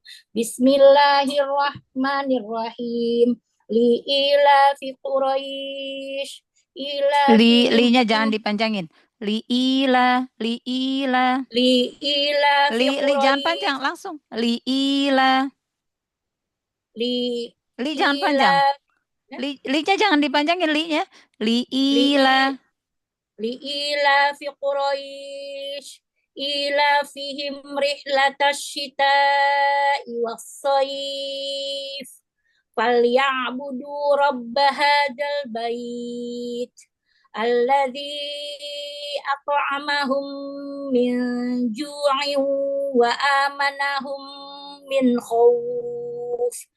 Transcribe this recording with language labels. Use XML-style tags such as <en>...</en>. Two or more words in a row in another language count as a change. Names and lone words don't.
<ar>Bismillahirrahmanirrahim. لإيلاف قريش</ar> <id>Li-nya jangan dipanjangin.</id> <ar>Li'ila. Li</ar> <id>Jangan panjang, langsung. Li'ila. Li jangan panjang. Li-nya jangan dipanjangin, li-nya.</id> <ar>Li'ila. لإيلاف قريش إيلافهم رحلة الشتاء والصيف فليعبدوا رب هذا البيت الذي أطعمهم من جوع وآمنهم من خوف.</ar>